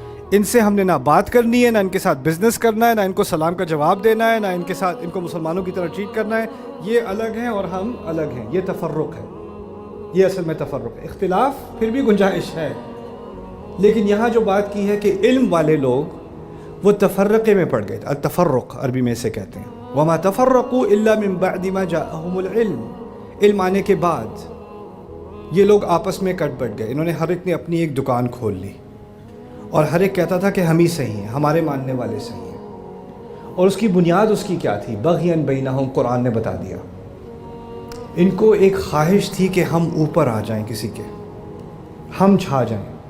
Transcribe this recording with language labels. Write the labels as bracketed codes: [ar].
[ur] ان سے ہم نے نہ بات کرنی ہے, نہ ان کے ساتھ بزنس کرنا ہے, نہ ان کو سلام کا جواب دینا ہے, نہ ان کو مسلمانوں کی طرح ٹریٹ کرنا ہے. یہ الگ ہیں اور ہم الگ ہیں. یہ تفرق ہے. یہ اصل میں تفرق ہے. اختلاف پھر بھی گنجائش ہے, لیکن یہاں جو بات کی ہے کہ علم والے لوگ وہ تفرقے میں پڑ گئے. التفرق عربی میں اسے کہتے ہیں. [ar] وما تفرقوا الا من بعد ما جاءهم العلم. [ur] علم آنے کے بعد یہ لوگ آپس میں کٹ بٹ گئے. انہوں نے ہر ایک نے اپنی ایک دکان کھول لی اور ہر ایک کہتا تھا کہ ہم ہی صحیح ہیں, ہمارے ماننے والے صحیح ہیں. اور اس کی بنیاد اس کی کیا تھی؟ [ar] بغیاً بینہم. [ur] قرآن نے بتا دیا. ان کو ایک خواہش تھی کہ ہم اوپر آ جائیں, کسی کے ہم چھا جائیں.